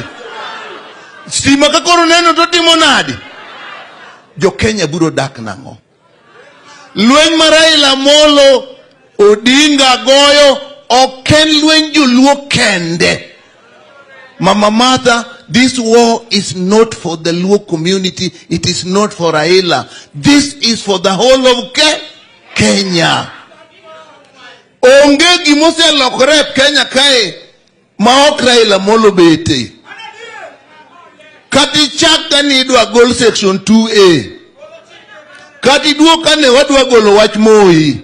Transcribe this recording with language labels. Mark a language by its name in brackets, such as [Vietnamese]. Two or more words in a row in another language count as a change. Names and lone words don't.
[Luo (Kenya and Tanzania)] Stima ka koro neno to timo nadi? Jo Kenya biro dak nang'o? Lweny mar Raila Molo Odinga goyo oken lweny joluo kende. Mama Martha, [English] this war is not for the Luo community. It is not for Raila. This is for the whole of Kenya. [Luo (Kenya and Tanzania)] Onge gimose lokore Kenya kae ma ok Raila Molo bete. Kati chaka ni idwa gol section 2A. Kati duoka ne wadwa golo wach Moi.